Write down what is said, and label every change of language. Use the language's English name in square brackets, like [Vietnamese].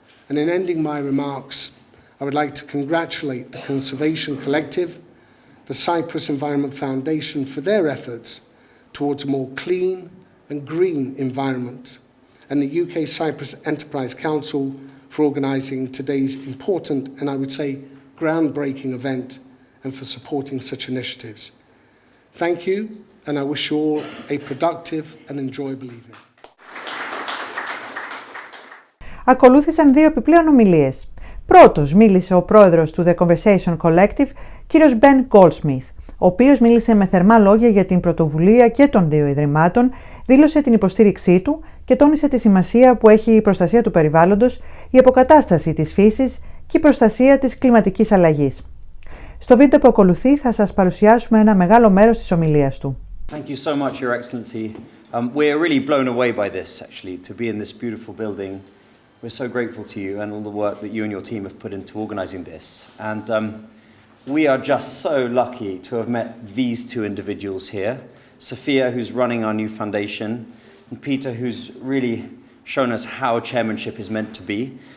[English] And in ending my remarks, I would like to congratulate the Conservation Collective, the Cyprus Environment Foundation for their efforts towards a more clean and green environment, and the UK Cyprus Enterprise Council for organising today's important and I would say groundbreaking event and for supporting such initiatives. Thank you, and I wish you all a productive and enjoyable evening. [Greek] Ακολούθησαν δύο επιπλέον ομιλίες. Πρώτος μίλησε ο πρόεδρος του The Conversation Collective, κύριος Ben Goldsmith, ο οποίος μίλησε με θερμά λόγια για την πρωτοβουλία και των δύο ιδρυμάτων, δήλωσε την υποστήριξή του και τόνισε τη σημασία που έχει η προστασία του περιβάλλοντος, η αποκατάσταση της φύσης και η προστασία της κλιματικής αλλαγής. Στο βίντεο που ακολουθεί θα σας παρουσιάσουμε ένα μεγάλο μέρος της ομιλίας του. [English] Thank you so much, Your Excellency. We're really blown away by this, actually, to be in this beautiful building. We're so grateful to you and all the work that you and your team have put into organising this. And we are just so lucky to have met these two individuals here. Sofia, who's running our new foundation, and Pήτερ, who's really shown us how chairmanship is meant to be.